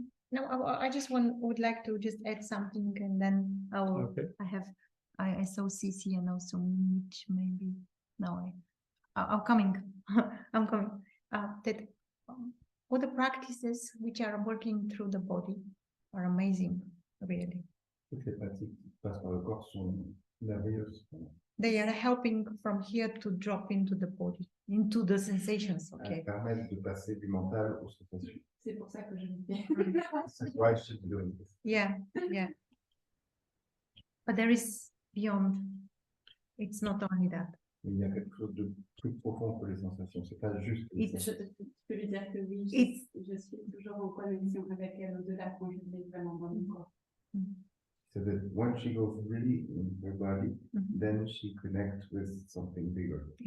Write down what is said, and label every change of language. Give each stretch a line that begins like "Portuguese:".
English: No, I just would like to just add something, and then I will. Okay. I saw CC and also Mitch maybe. No, I'm coming. I'm coming. That all the practices which are working through the body are amazing, really.
French: Toutes les pratiques qui passent par le corps sont merveilleuses.
English: They are helping from here to drop into the body, into the sensations.
French: Elles
English: Okay.
French: permettent de passer du mental aux sensations. C'est pour ça que je le fais.
English: That's why I should be doing this. Yeah, yeah. But there is beyond. It's not only that.
French: Mais il y a quelque chose de plus profond que les sensations. C'est pas juste. les
English: It's-
French: sensations. Je peux lui dire que oui,
English: It's-
French: je suis toujours en connexion avec elle au-delà quand je vais vraiment dans mon corps.
English: So that when she goes really in her body, Mhm. then she connects with something bigger.